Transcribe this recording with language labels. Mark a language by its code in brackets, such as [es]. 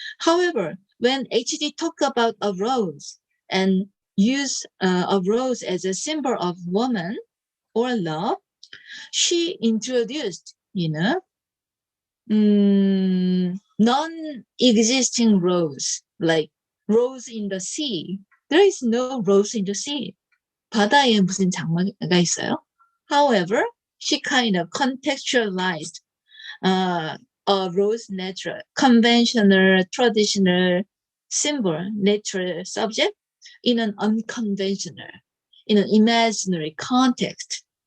[en] However, when H.D. talked about a rose and used a rose as a symbol of woman or love, she introduced, non-existing rose, like rose in the sea. There is no rose in the sea. [ko] 바다에 무슨 장마가 있어요? [en] However, she kind of contextualized a rose natural, conventional, traditional symbol, natural subject in an unconventional, in an imaginary context.